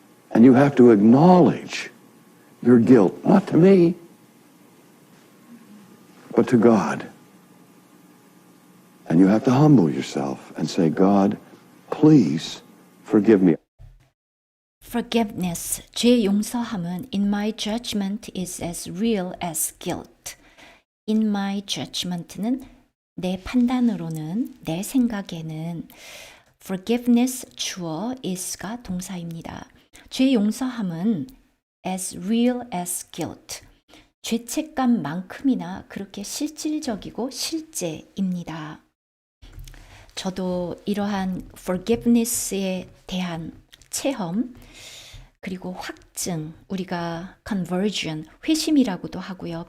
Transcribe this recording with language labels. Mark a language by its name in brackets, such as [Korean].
[English] And you have to acknowledge your guilt, not to me, but to God. And you have to humble yourself and say, God, please forgive me. Forgiveness, [Korean] 죄 용서함은 [English] in my judgment is as real as guilt. In my judgment [Korean] 는 내 판단으로는, 내 생각에는 forgiveness 주어 is가 동사입니다. 죄 용서함은 [English] as real as guilt. [Korean] 죄책감만큼이나 그렇게 실질적이고 실제입니다. 저도 이러한 forgiveness에 대한 체험, 그리고 확증, 우리가 conversion, 회심이라고도 하고요.